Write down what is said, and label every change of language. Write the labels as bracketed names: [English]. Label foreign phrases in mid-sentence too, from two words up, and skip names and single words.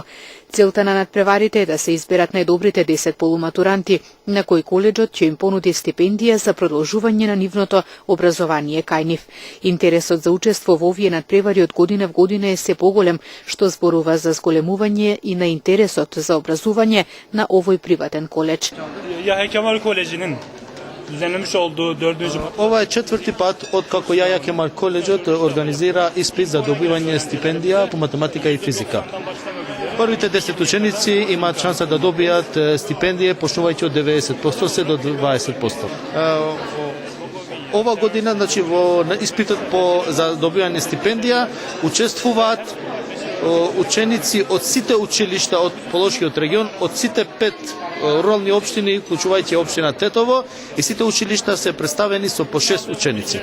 [Macedonian] Целта на надпреварите е да се изберат најдобрите 10 полуматуранти, на кои коледжот ќе им понуди стипендија за продолжување на нивното образование кај нив. Интересот за учество во овие надпревари од година в година е се поголем, што зборува за зголемување и на интересот за образување на овој приватен коледж. [Turkish] Yahya Kemal Koleji'nin düzenlemiş olduğu 4. [Macedonian] Ова е четврти пат откако Јахја Кемал коледжот организира испит за добивање стипендија по математика и физика. Првите 10 ученици имаат шанса да добијат стипендија почнувајќи од 90% се до 20%. Ова година, значи, во испитот за добивање стипендија учествуваат ученици од сите училишта од Полошкиот регион, од сите 5 рурални општини, вклучувајќи општина Тетово, и сите училишта се представени со по 6 ученици.